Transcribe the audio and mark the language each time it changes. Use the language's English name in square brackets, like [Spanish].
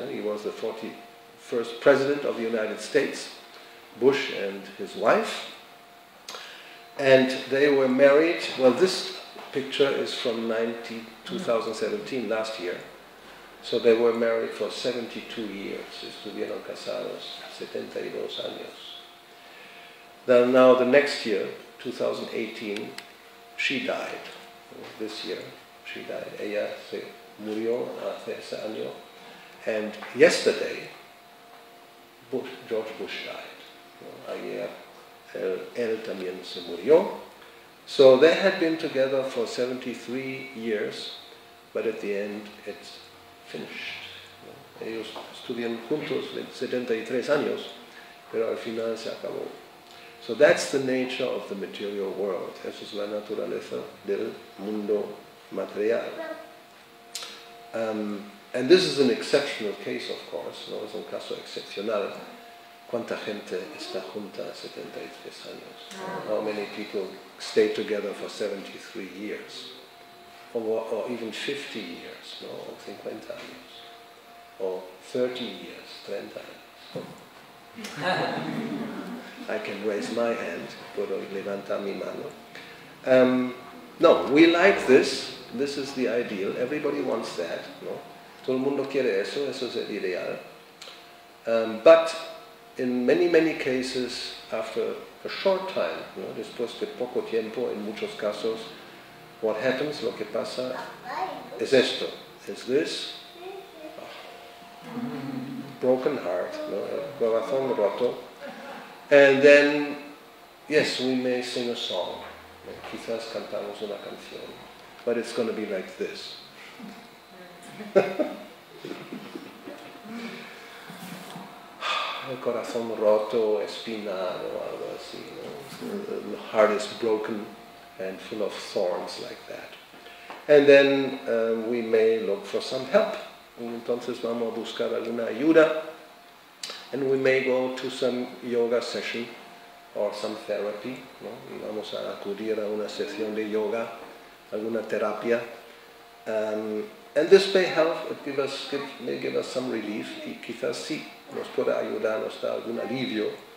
[English] He was the 41st president of the United States, Bush and his wife. And they were married, well, this picture is from 2017, last year. So they were married for 72 years. [Spanish] Estuvieron casados 72 años. [English] Then now the next year, 2018, she died. This year, she died. [Spanish] Ella se murió hace ese año. [English] And yesterday, George Bush died. [Spanish] Ayer, él también se murió. [English] So they had been together for 73 years, but at the end it's finished. [Spanish] Ellos estuvieron juntos 73 años, pero al final se acabó. [English] So that's the nature of the material world. [Spanish] Esa es la naturaleza del mundo material. [English] And this is an exceptional case, of course. [Spanish] No es un caso excepcional. ¿Cuánta gente está junta 73 años? [English] How many people stay together for 73 years? Or even 50 years, no? [Spanish] O 50 años. [English] or 30 years, [Spanish] 30 años. [English] I can raise my hand, [Spanish] puedo levantar mi mano. [English] No, we like this. This is the ideal. Everybody wants that. No? [Spanish] Todo el mundo quiere eso. Eso es el ideal. [English] But in many, many cases, after a short time, [Spanish] después de poco tiempo, en muchos casos, [English] what happens, [Spanish] lo que pasa, es esto. [English] Is this broken heart, [Spanish] el corazón roto. [English] And then, yes, we may sing a song. [Spanish] Quizás cantamos una canción. [English] But it's going to be like this. [Spanish] El corazón roto, espinado, algo así. [English] The heart is broken and full of thorns like that. And then we may look for some help. [Spanish] Entonces vamos a buscar alguna ayuda. [English] And we may go to some yoga session or some therapy. [Spanish] Y vamos a acudir a una sesión de yoga, alguna terapia. [English] And this may help, may give us some relief, [Spanish] y quizás sí nos pueda ayudar, nos da algún alivio.